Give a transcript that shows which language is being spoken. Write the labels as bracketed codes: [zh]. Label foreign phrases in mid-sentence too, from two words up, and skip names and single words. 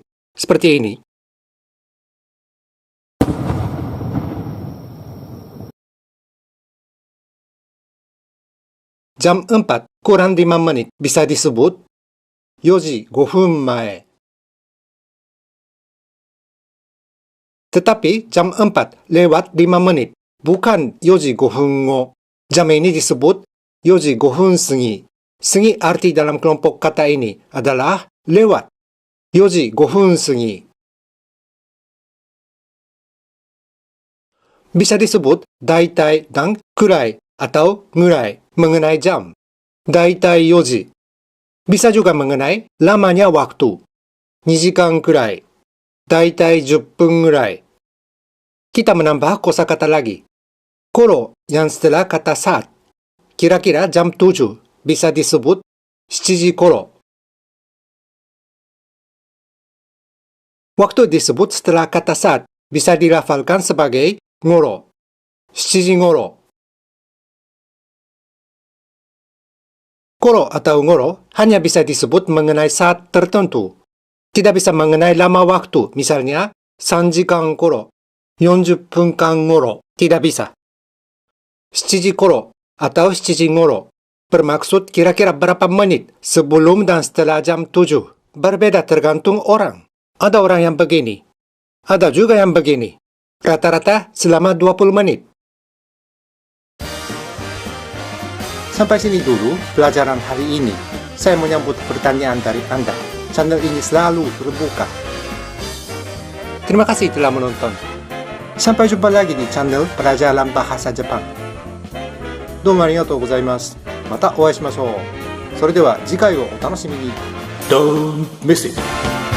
[id] Seperti ini. Jam 4 kurang 5 menit bisa disebut [ja] 4 時5分前. [id] Tetapi jam 4 lewat 5 menit, bukan [ja] 4 時5分後. [id] Jam ini disebut [ja] 4 時5分過ぎ. [id] Segi arti dalam kelompok kata ini adalah lewat. [ja] 4 時5分過ぎ. [id] Bisa disebut daitai dan kurai atau ngurai mengenai jam. [ja] 大体4時. [id] Bisa juga mengenai lamanya waktu. [ja] 2 時間くらい. Daitai 10分ぐらい. [id] Kita menambah kosakata lagi. Koro yang setelah kata saat. Kira-kira jam 7 bisa disebut [ja] 7時ころ. [id] Waktu disebut setelah kata saat bisa dilafalkan sebagai ngoro. [ja] 7時頃. [id] Koro atau ngoro hanya bisa disebut mengenai saat tertentu. Tidak bisa mengenai lama waktu, misalnya [ja] 3 時間頃, 40分間頃. [id] Tidak bisa. [ja] 7 時頃 [id] atau [ja] 7時頃 [id] bermaksud kira-kira berapa menit sebelum dan setelah jam 7. Berbeda tergantung orang. Ada orang yang begini. Ada juga yang begini. Rata-rata selama 20 menit. Sampai sini dulu pelajaran hari ini. Saya menyambut pertanyaan dari Anda. Channel ini selalu terbuka. Terima kasih telah menonton. Sampai jumpa lagi di channel Pelajaran Bahasa Jepang. [ja] どうもありがとうございます。またお会いしましょう。それでは次回をお楽しみに。 [en] Don't miss it!